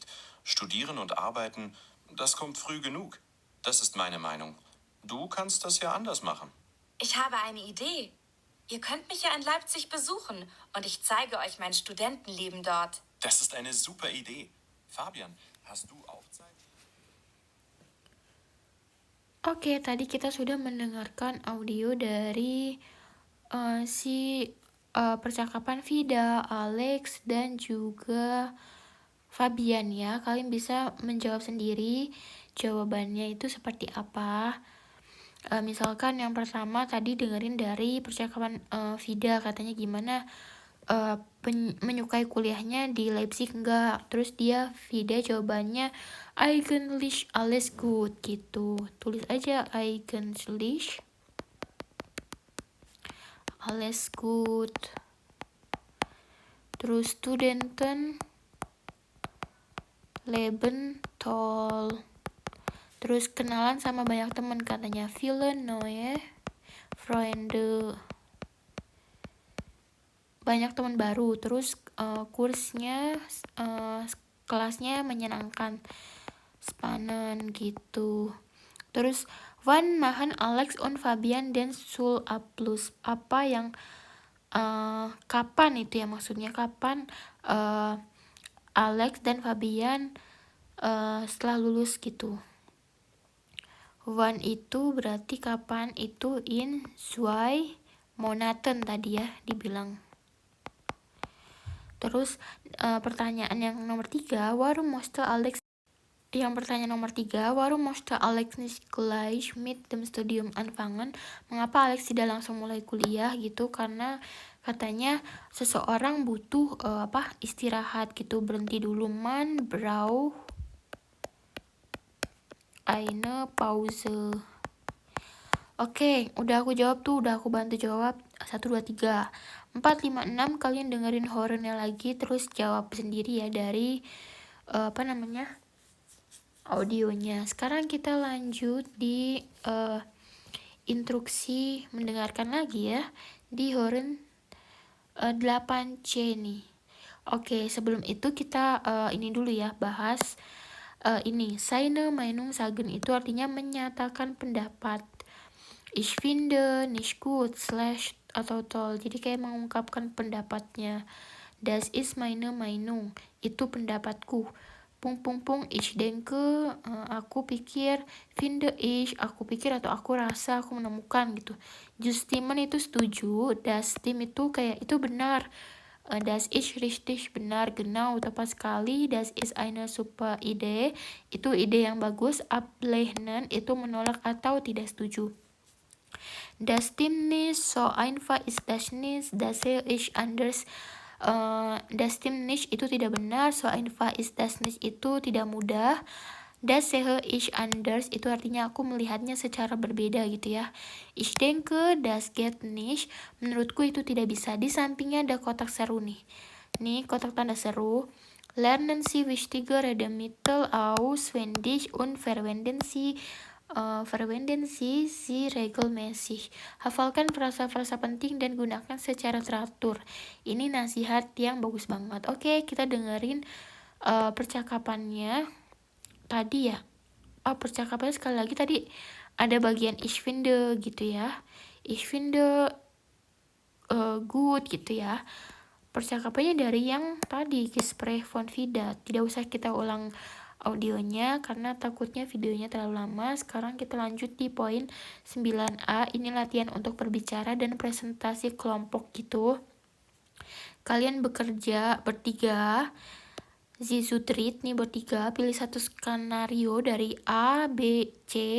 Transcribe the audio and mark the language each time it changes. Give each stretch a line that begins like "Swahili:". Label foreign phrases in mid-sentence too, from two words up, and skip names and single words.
German: Studieren und arbeiten, das kommt früh genug. Das ist meine Meinung. Du kannst das ja anders machen. Ich habe eine Idee. Ihr könnt mich ja in Leipzig besuchen und ich zeige euch mein Studentenleben dort. Das ist eine super Idee. Fabian, hast du auch Zeit?
Indonesian: Oke, tadi kita sudah mendengarkan audio dari percakapan Vida, Alex, dan juga Fabian ya. Kalian bisa menjawab sendiri jawabannya itu seperti apa. Misalkan yang pertama tadi dengerin dari percakapan Vida, katanya gimana menyukai kuliahnya di Leipzig enggak. Terus Vida jawabannya
German: eigentlich alles gut
Indonesian: gitu. Tulis aja
German: eigentlich alles gut. Terus Studenten Leben toll.
Indonesian: Terus kenalan sama banyak teman, katanya
German: viele neue Freunde.
Indonesian: Banyak teman baru. Terus kursnya kelasnya menyenangkan, spannend gitu.
German: Terus wann machen Alex und Fabian den Schulabschluss?
Indonesian: Apa yang kapan itu ya, maksudnya kapan Alex dan Fabian setelah lulus gitu. Wann itu berarti kapan, itu
German: in 2 Monaten
Indonesian: tadi ya dibilang. Terus pertanyaan yang nomor 3,
German: warum musste Alex nicht gleich mit dem Studium anfangen?
Indonesian: Mengapa Alex tidak langsung mulai kuliah gitu? Karena katanya seseorang butuh istirahat gitu, berhenti dulu.
German: Man braucht eine Pause.
Indonesian: Oke, udah aku jawab tuh, udah aku bantu jawab 1, 2, 3, 4, 5, 6. Kalian dengerin horornya lagi, terus jawab sendiri ya dari audionya. Sekarang kita lanjut di instruksi mendengarkan lagi ya di horor 8C nih. Oke, sebelum itu kita ini dulu ya, bahas ini
German: seine Meinung sagen
Indonesian: itu artinya menyatakan pendapat.
German: Ich finde nicht gut, slash atau toll.
Indonesian: Jadi kayak mengungkapkan pendapatnya.
German: Das ist meine Meinung,
Indonesian: itu pendapatku.
German: Ich denke,
Indonesian: aku pikir.
German: Finde ich,
Indonesian: aku pikir atau aku rasa, aku menemukan gitu. Justimmen itu setuju.
German: Das stimmt
Indonesian: itu kayak itu benar.
German: Das ist richtig,
Indonesian: benar, genau, tepat sekali.
German: Das ist eine super Idee,
Indonesian: itu ide yang bagus. Ablehnen itu menolak atau tidak setuju.
German: Das stimmt nicht, so einfach ist das nicht, das sehe ich anders. Das stimmt nicht
Indonesian: itu tidak benar,
German: so einfach ist das nicht
Indonesian: itu tidak mudah.
German: Das sehe ich anders
Indonesian: itu artinya aku melihatnya secara berbeda gitu ya.
German: Ich denke das geht nicht,
Indonesian: menurutku itu tidak bisa. Di sampingnya ada kotak seru nih. Nih kotak tanda seru.
German: Lernen Sie wichtige Redemittel auswendig und verwenden Sie regelmäßig.
Indonesian: Hafalkan frasa-frasa penting dan gunakan secara teratur. Ini nasihat yang bagus banget. Oke, kita dengerin percakapannya tadi ya. Percakapannya sekali lagi tadi ada bagian
German: ich finde
Indonesian: gitu ya.
German: Ich finde gut gitu ya.
Indonesian: Percakapannya dari yang tadi
German: Gespräch von Vida.
Indonesian: Tidak usah kita ulang audionya karena takutnya videonya terlalu lama. Sekarang kita lanjut di poin 9A. Ini latihan untuk berbicara dan presentasi kelompok gitu. Kalian bekerja bertiga, Zizutrit nih bertiga, pilih satu skenario dari A, B, C.